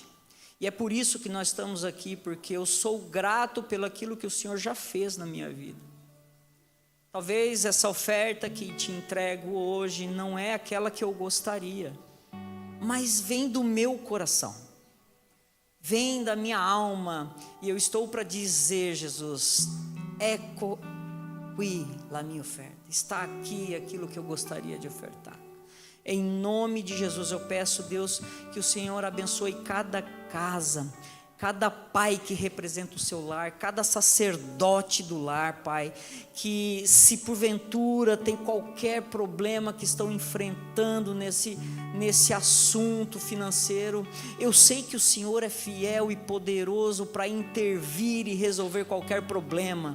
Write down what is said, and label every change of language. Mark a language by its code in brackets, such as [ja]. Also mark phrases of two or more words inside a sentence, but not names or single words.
[pt] E é por isso que nós estamos aqui, porque eu sou grato pelo aquilo que o Senhor já fez na minha vida. Talvez essa oferta que te entrego hoje não é aquela que eu gostaria, mas vem do meu coração, vem da minha alma, e eu estou para dizer, Jesus, [it] ecco qui la mia oferta, [pt] está aqui aquilo que eu gostaria de ofertar. Em nome de Jesus eu peço, Deus, que o Senhor abençoe cada casa, cada pai que representa o seu lar, cada sacerdote do lar, Pai, que se porventura tem qualquer problema que estão enfrentando nesse assunto financeiro, eu sei que o Senhor é fiel e poderoso para intervir e resolver qualquer problema.